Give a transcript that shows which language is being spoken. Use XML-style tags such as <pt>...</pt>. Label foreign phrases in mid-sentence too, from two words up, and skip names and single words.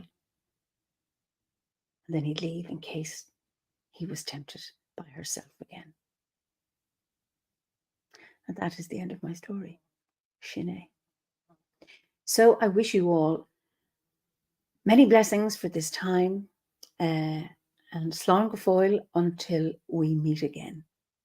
<en>And then he'd leave in case he was tempted by herself again. And that is the end of my story, Áine. So I wish you all many blessings for this time, and</en> <ga>slán go fóill</ga> <en>until we meet again.</en>